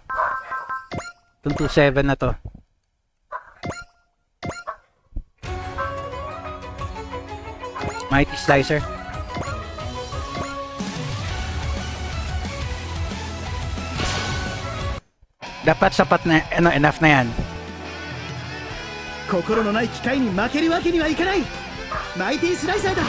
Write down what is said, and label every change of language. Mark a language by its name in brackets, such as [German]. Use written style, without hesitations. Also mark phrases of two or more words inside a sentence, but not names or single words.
[Filipino] Itong 2-7 na to. [English] Mighty Slicer. [Filipino] Dapat sapat na, [English] enough na yan. [Japanese] 心のない機械に負けるわけにはいかない。マイティスライサーだ。